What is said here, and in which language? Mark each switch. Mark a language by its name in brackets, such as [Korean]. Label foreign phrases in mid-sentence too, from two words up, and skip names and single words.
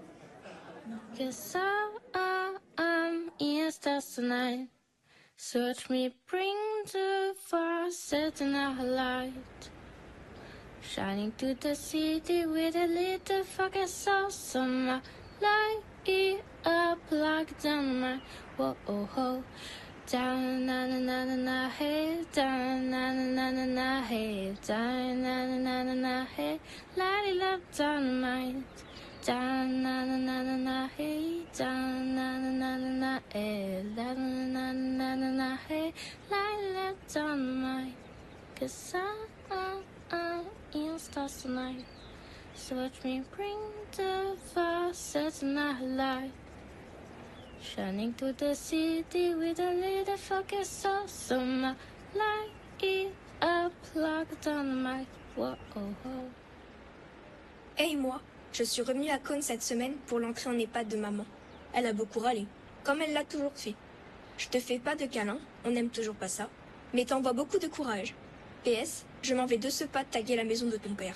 [English] Cause I'm in stars tonight. Search me, bring the far setting our light. Shining to the city with a little fucking sauce on my light it up like dynamite. Whoa, oh, oh. Down, na na na na na, hey, down, na na na na na, hey, down, na na na na na, hey, light it up, dynamite. Down, na na na na na, hey, down, na na na na na, hey, na na na na na, hey, light it up, dynamite. Cause I'm in stars tonight. So watch me bring the fire, setting our light. Shining to the city with a little fucking sauce on my light it up like dynamite. Whoa, oh, oh. [French] Hey moi, je suis revenue à Cône cette semaine pour l'entrée en EHPAD de maman. Elle a beaucoup râlé, comme elle l'a toujours fait. Je te fais pas de câlin, on n'aime toujours pas ça, mais t'envoies beaucoup de courage. PS, je m'en vais de ce pas taguer la maison de ton père.